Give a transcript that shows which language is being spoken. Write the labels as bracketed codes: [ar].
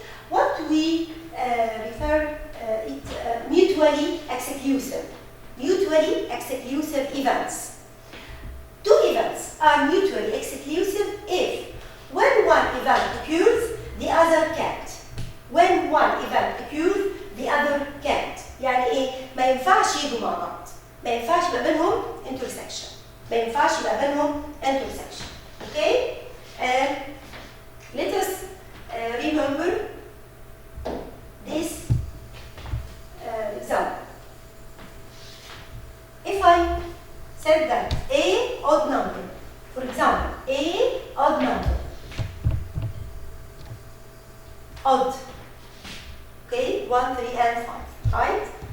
[en] What we refer it mutually exclusive. Mutually exclusive events. Two events are mutually exclusive if when one event occurs, the other can't. When one event occurs, the other can't. [ar] يعني ايه؟ ما ينفعش يجوا مع بعض. ما ينفعش يبقى بينهم intersection. ما ينفعش يبقى بينهم intersection. [en] Okay? Let us remember this example. If I said that A odd number, for example, A odd number, odd, okay, 1, 3, and 5, right?